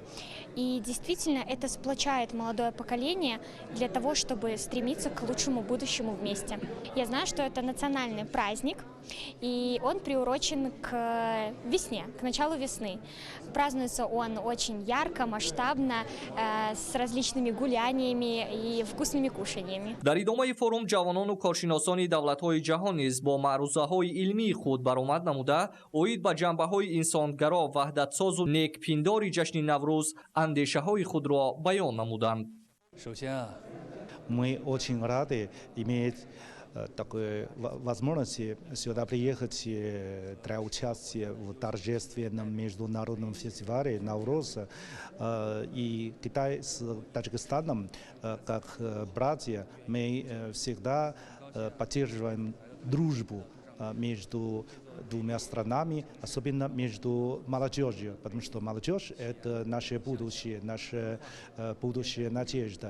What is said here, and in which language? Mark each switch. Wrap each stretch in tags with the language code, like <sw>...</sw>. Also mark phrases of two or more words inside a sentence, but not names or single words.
<ru>И действительно это сплочает молодое поколение для того, чтобы стремиться к лучшему будущему вместе. Я знаю, что это национальный праздник, и он приурочен к весне, к началу весны. Празднуется он очень ярко, масштабно, с различными гуляниями и вкусными кушаниями.</ru> <tg>дар идомаи форум ҷавонону коршиносони давлатҳои ҷаҳон низ бо маърузаҳои илмии худ баромад намуда оид ба ҷанбаҳои инсонгаро ваҳдатсозу некпиндори ҷашни Наврӯз андешаҳои худро баён намуданд.</tg> <ru>Мы очень рады иметь такой возможности сюда приехать для участия в торжественном международном фестивале Навруз. И Китай с Таджикистаном, как братья, мы всегда поддерживаем дружбу между двумя странами, особенно между молодежью, потому что молодежь – это наше будущее, будущая надежда.</ru>